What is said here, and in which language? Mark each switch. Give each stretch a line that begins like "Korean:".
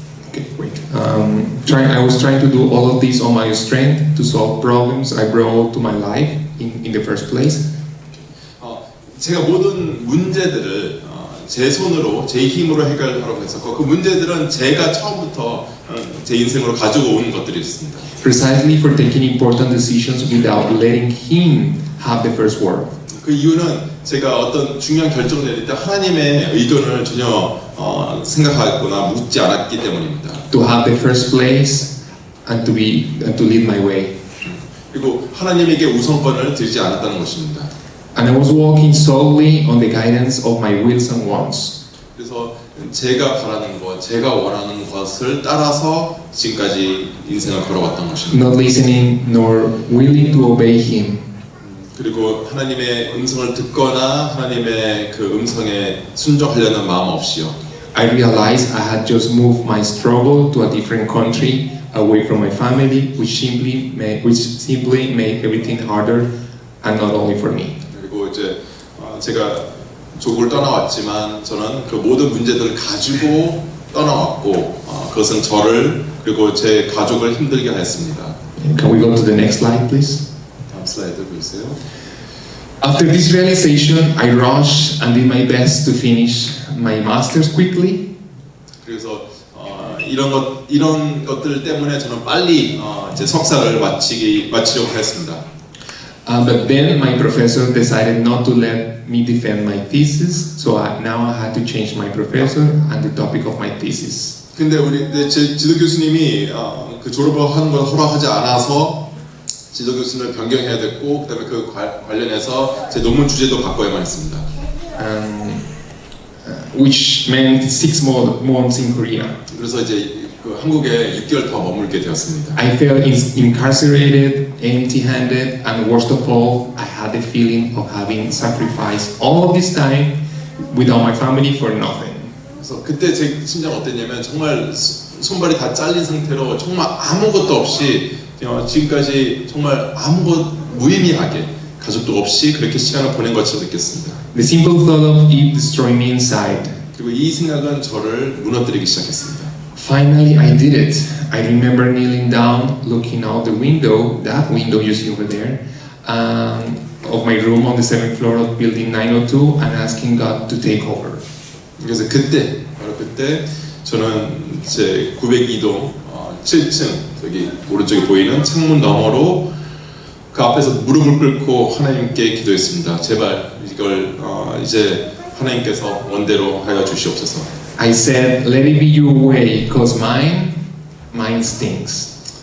English: Okay, wait. I was trying to do all of this on my strength to solve problems I brought to my life in the first place.
Korean: 제가 모든 문제들을 제 손으로 제 힘으로 해결하려고 했었고 그 문제들은 제가 처음부터 제 인생으로 가지고 온 것들이었습니다.
English: Precisely for taking important decisions without letting Him have the first word.
Korean: 그 이유는 제가 어떤 중요한 결정을 내릴 때 하나님의 의견을 전혀 생각하거나 묻지 않았기 때문입니다.
English: To have the first place and to lead my way.
Korean: 그리고 하나님에게 우선권을 드리지 않았다는 것입니다.
English: And I was walking solely on the guidance of my wills and wants.
Korean: 그래서 제가 바라는 것, 제가 원하는 것을 따라서 지금까지 인생을 걸어왔던 것입니다.
English: Not listening nor willing to obey Him.
Korean: 그리고 하나님의 음성을 듣거나 하나님의 그 음성에 순종하려는 마음 없이요.
English: I realized I had just moved my struggle to a different country, away from my family, which simply made everything harder, and not only for me.
Korean: 그리고 이제 제가 조국을 떠나왔지만 저는 그 모든 문제들을 가지고 떠나왔고 그것은 저를 그리고 제 가족을 힘들게 했습니다.
English: Can we go to the next slide, please?
Korean: 다음 슬라이드 보세요.
English: After this realization, I rushed and did my best to finish my master's quickly.
Korean: 그래서 이런 것들 때문에 저는 빨리 제 석사를 마치려고 했습니다.
English: But then my professor decided not to let me defend my thesis, so now I had to change my professor and the topic of my thesis.
Korean: 근데 제 지도 교수님이 그 졸업을 하는 걸 허락하지 않아서 지도 교수님을 변경해야 됐고 그다음에 그 관련해서 제 논문 주제도 바꿔야만 했습니다.
English: Which meant 6 months in Korea.
Korean: 그래서 이제 그 한국에 6개월 더 머물게 되었습니다.
English: I felt incarcerated, empty-handed, and worst of all, I had the feeling of having sacrificed all of this time without my family for nothing.
Korean: 그래서 그때 제 심장 어땠냐면 정말 손발이 다 잘린 상태로 정말 아무것도 없이 지금까지 정말 아무것 무의미하게 가족도 없이 그렇게 시간을 보낸 것처럼 느꼈습니다.
English: The simple thought of it destroyed me inside.
Korean: 그리고 이 생각은 저를 무너뜨리기 시작했습니다.
English: Finally, I did it. I remember kneeling down, looking out the window, that window you see over there, of my room on the 7th floor of building 902, and asking God to take over.
Korean: 그래서 바로 그때 저는 제 902동 7층 여기 오른쪽에 보이는 창문 너머로 그 앞에서 무릎을 꿇고 하나님께 기도했습니다. 제발 이걸 이제 하나님께서 원대로 하여 주시옵소서.
English: I said, let it be your way, cause mine stinks.